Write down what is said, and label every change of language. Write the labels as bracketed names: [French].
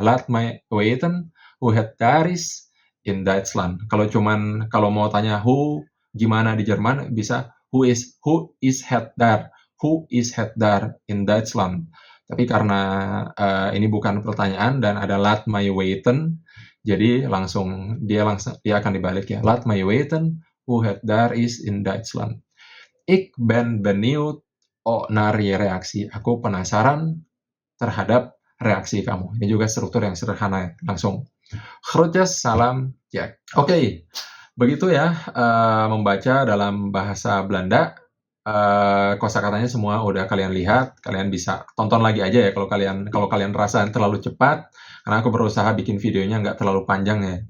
[Dutch] Laat mij weten hoe het daar is in Duitsland. [Indonesian] Kalau mau tanya who gimana di Jerman, bisa [Dutch] who is het daar? Who is het daar in Duitsland? [Indonesian] Tapi karena ini bukan pertanyaan dan ada [Dutch] laat mij weten, [Indonesian] jadi dia akan dibalik ya. [Dutch] Laat mij weten hoe het daar is in Duitsland. Ik ben benieuwd naar je reactie. [Indonesian] Aku penasaran terhadap reaksi kamu. Ini juga struktur yang sederhana, langsung. Groetjes, salam, Jack. Oke, begitu ya membaca dalam bahasa Belanda. Kosakatanya semua udah kalian lihat, kalian bisa tonton lagi aja ya kalau kalian merasa terlalu cepat, karena aku berusaha bikin videonya nggak terlalu panjang ya.